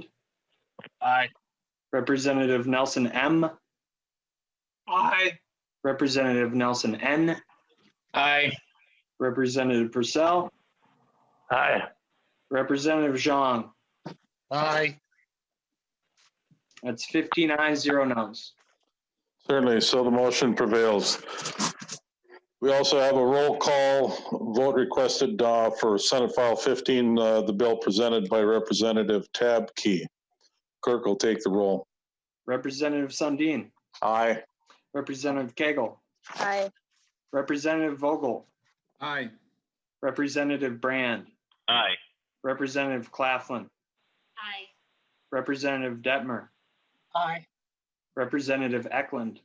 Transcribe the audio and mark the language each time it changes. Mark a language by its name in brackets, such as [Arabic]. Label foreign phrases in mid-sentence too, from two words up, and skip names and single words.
[English] Aye. Representative Nelson M. Aye. Representative Nelson N. Aye. Representative Purcell. Aye. Representative Jean. Aye. That's 15 ayes, 0 noes. Certainly, so the motion prevails. We also have a roll call vote requested for Senate File 15, the bill presented by Representative Tabke. Clerk will take the roll. Representative Sundin. Aye. Representative Cagle. Aye. Representative Vogel. Aye. Representative Brand. Aye. Representative Claflin. Aye. Representative Detmer. Aye. Representative Eklund.